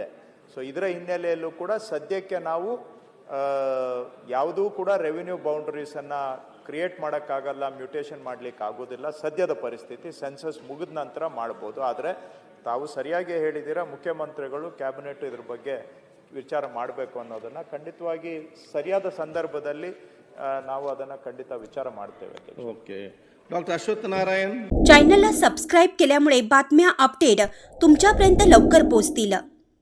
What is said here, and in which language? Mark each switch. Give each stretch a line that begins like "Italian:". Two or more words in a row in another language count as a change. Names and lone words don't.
Kannada: ಸೊ ಇದರ ಹಿನ್ನೆಲೆಯಲ್ಲೂ ಕೂಡ ಸದ್ಯಕ್ಕೆ ನಾವು ಯಾವುದೂ ಕೂಡ ರೆವಿನ್ಯೂ ಬೌಂಡ್ರೀಸನ್ನು ಕ್ರಿಯೇಟ್ ಮಾಡೋಕ್ಕಾಗಲ್ಲ, ಮ್ಯೂಟೇಷನ್ ಮಾಡಲಿಕ್ಕೆ ಆಗೋದಿಲ್ಲ ಸದ್ಯದ ಪರಿಸ್ಥಿತಿ. ಸೆನ್ಸಸ್ ಮುಗಿದ ನಂತರ ಮಾಡ್ಬೋದು. ಆದರೆ ತಾವು ಸರಿಯಾಗಿ ಹೇಳಿದ್ದೀರಾ, ಮುಖ್ಯಮಂತ್ರಿಗಳು ಕ್ಯಾಬಿನೆಟ್ ಇದ್ರ ಬಗ್ಗೆ ವಿಚಾರ ಮಾಡಬೇಕು ಅನ್ನೋದನ್ನು ಖಂಡಿತವಾಗಿ ಸರಿಯಾದ ಸಂದರ್ಭದಲ್ಲಿ ನಾವು ಅದನ್ನು ಖಂಡಿತ ವಿಚಾರ ಮಾಡ್ತೇವೆ.
Marathi: ओके. डॉक्टर अश्वत्थ नारायण. चॅनलला सबस्क्राईब केल्यामुळे बातम्या अपडेट तुमच्यापर्यंत लवकर पोहोचतील.